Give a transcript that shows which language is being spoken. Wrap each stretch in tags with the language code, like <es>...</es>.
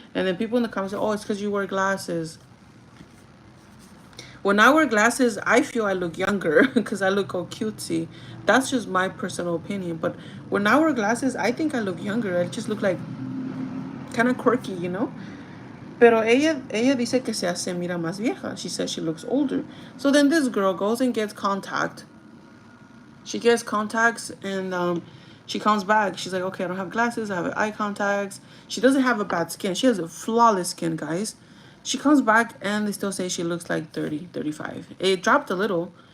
<en>And then people in the comments say, oh, it's because you wear glasses. When I wear glasses, I feel I look younger because I look all cutesy. That's just my personal opinion. But when I wear glasses, I think I look younger. I just look like kind of quirky, you know?</en> <es>Pero ella dice que se mira más vieja.</es> <en>She says she looks older. So then this girl goes and gets contact. She gets contacts and she comes back. She's like, okay, I don't have glasses. I have eye contacts. She doesn't have a bad skin. She has a flawless skin, guys. She comes back and they still say she looks like 30, 35. It dropped a little.</en>